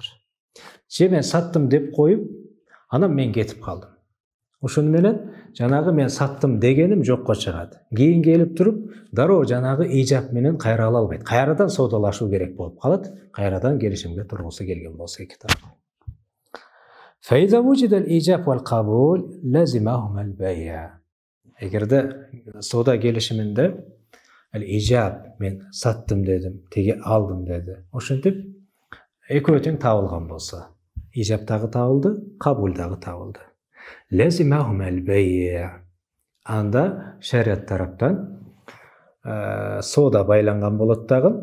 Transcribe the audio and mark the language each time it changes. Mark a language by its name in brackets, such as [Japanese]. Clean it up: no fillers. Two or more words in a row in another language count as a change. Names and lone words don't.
[Kyrgyz] Же мен саттым деп коюп, анан мен кетип калдым. Ошону менен жанагы мен саттым дегеним жокко чыгат. Кийин келип туруп, дароо жанагы ижап менен кайра ала албайт. Кайрадан соодалашуу керек болуп калат. Кайрадан келишимге тургусу келген болсо эки тарап. [Arabic] فإذا وجد الإيجاب والقبول لازمهما البيع. [Kyrgyz] Эгерде соода келишиминде ижаб, мен саттым дедим, теге алдым деди. Ошентип экөө тең табылган болсо, ижаб дагы табылды, кабул дагы табылды. [Arabic] لازمهما البيع. [Kyrgyz] Анда шарият тараптан соода байланган болот дагы.